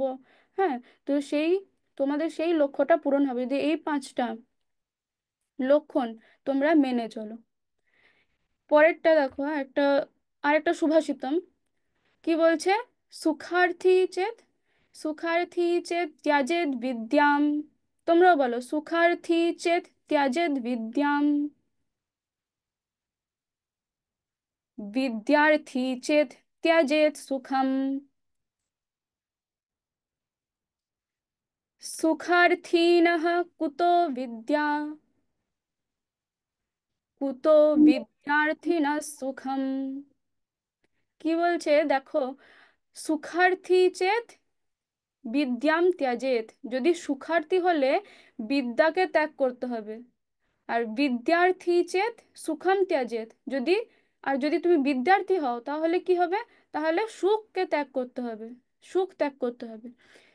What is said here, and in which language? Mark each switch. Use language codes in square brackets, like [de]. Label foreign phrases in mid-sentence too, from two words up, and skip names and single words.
[bn] হ্যাঁ, তো তোমাদের সেই লক্ষ্যটা পূরণ হবে যে এই 5টা লক্ষণ তোমরা মেনে চলো। পরেরটা দেখো, আরেকটা সুভাষিতম কি বলছে, [sa] সুখার্থী চেত সুখার্থী চেত ত্যাজেদ বিদ্যাম। [bn] তোমরাও বলো, [sa] সুখার্থী চেত ত্যাজেদ বিদ্যাম। विद्यार्थी चेत् त्यजेत् सुखम्। सुखार्थीनः कुतो विद्या, कुतो विद्यार्थिनः सुखम्। [bn] কি বলছে দেখো, [sa] সুখার্থী চেত বিদ্যাম ত্যাজেত। [bn] যদি সুখার্থী হলে বিদ্যাকে ত্যাগ করতে হবে। আর [sa] বিদ্যার্থী চেত সুখম ত্যাজেত, [bn] যদি তুমি বিদ্যার্থী হও তাহলে কি হবে, তাহলে সুখকে ত্যাগ করতে হবে, সুখ ত্যাগ করতে হবে।